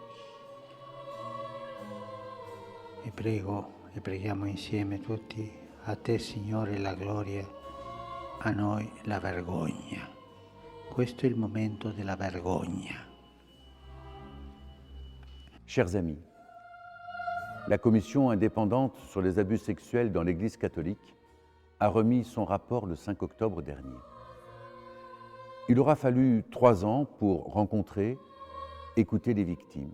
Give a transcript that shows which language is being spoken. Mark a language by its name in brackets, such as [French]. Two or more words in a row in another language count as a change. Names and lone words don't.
[Italian] E prego e preghiamo insieme tutti, a te Signore la gloria, a noi la vergogna. Questo è il momento della vergogna. [French] Chers amis, la commission indépendante sur les abus sexuels dans l'Église catholique a remis son rapport le 5 octobre dernier. Il aura fallu 3 ans pour rencontrer, écouter les victimes.